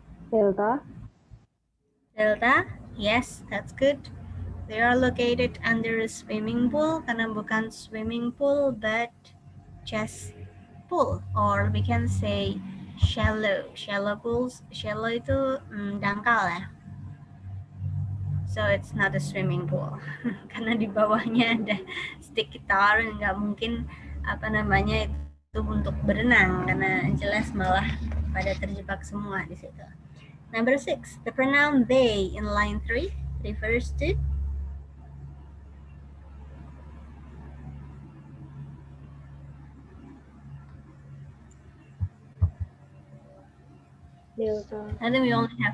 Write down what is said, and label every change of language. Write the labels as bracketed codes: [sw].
[en] Delta. Delta. Yes, that's good. They are located under a swimming pool [id] karena bukan [en] swimming pool but just pool, or we can say shallow. Shallow pools, shallow [id] itu dangkal ya. [en] So it's not a swimming pool [id] karena di bawahnya ada [en] sticky tar, [id] nggak mungkin apa namanya itu untuk berenang karena jelas malah pada terjebak semua di situ. [en] Number 6, the pronoun they in line 3 refers to Delta. I think we only have